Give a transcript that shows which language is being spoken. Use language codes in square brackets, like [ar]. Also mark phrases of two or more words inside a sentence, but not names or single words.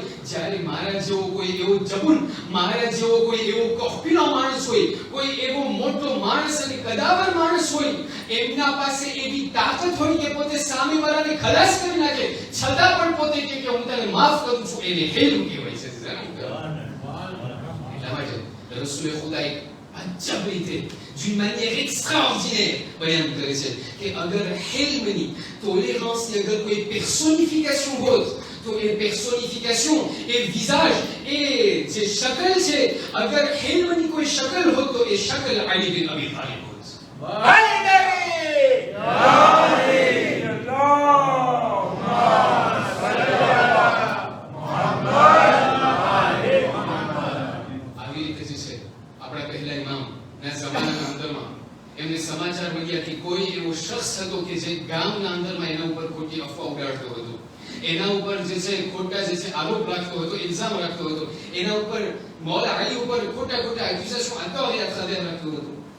[gu] જ્યારે મારા જેવો કોઈ એવો જબુન, મારા જેવો કોઈ એવો કફીલો માણસ હોય, કોઈ એવો મોટો માણસ અને કદાવર માણસ હોય, એમના પાસે એવી તાકાત હોય કે પોતે સામેવાળાને ખલાસ કરી નાખે, છતાં પણ પોતે કે હું તને માફ કરું છું, એને હિલ્મ કહેવાય છે. એટલા માટે રસૂલ ખુદા અજબ રીતે [fr] d'une manière extraordinaire [gu] બયાન કરે છે કે અગર હિલ્મની, ટોલેરન્સની અગર કોઈ પર્સોનિફિકેશન હોત, તો એ પર્સોનિફિકેશન, એ વિઝાજ, એ જે શકલ છે, અગર હિલ્મની કોઈ શકલ હોત તો એ શકલ અલી બિન અબી તાલિબ હોત. આવી રીતે જે છે આપણા પહેલા ઇમામ ના જમાનાના અંદરમાં એમને સમાચાર મળ્યા કે કોઈ એવો શખ્સ હતો કે જે ગામના અંદરમાં એના ઉપર ખોટી અફવા ઉડાડતો હતો, એના ઉપર જે છે ખોટા જે છે આરોપ રાખતો હતો, ઇલ્ઝામ રાખતો હતો, એના ઉપર મૌલા અલી ઉપર ખોટા એક્યુઝેશન રાખતો હતો.